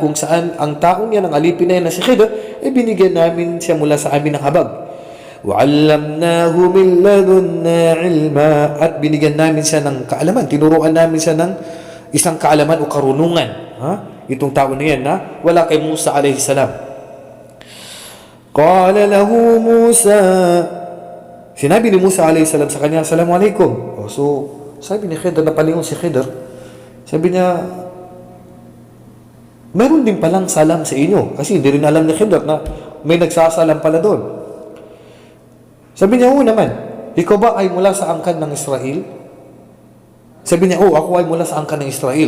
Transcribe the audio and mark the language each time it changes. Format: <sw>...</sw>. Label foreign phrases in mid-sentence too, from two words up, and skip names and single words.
<tl>Kung saan ang taong yan, ang alipin na yan na si Khidr, ay binigyan namin siya mula sa amin ng habag.</tl> <ar>وَعَلَّمْنَاهُ مِنْ لَدُنَّا عِلْمًا.</ar> <tl>At binigyan namin siya ng kaalaman. Tinuruan namin siya ng isang kaalaman o karunungan. Itong tao na yan na wala kay Musa</tl> <ar>عليه السلام. قَالَ لَهُ مُوسَى.</ar> <tl>Sinabi ni Musa</tl> <ar>عليه السلام</ar> <tl>sa kanya, "Assalamualaikum." So, sabi ni Khidr, napalingon si Khidr, sabi niya, meron din palang salam sa inyo. Kasi hindi rin alam ni Khidr na may nagsasalam pala doon. Sabi niya, oo naman. Ikaw ba ay mula sa angkan ng Israel? Sabi niya, ako ay mula sa angkan ng Israel.</tl>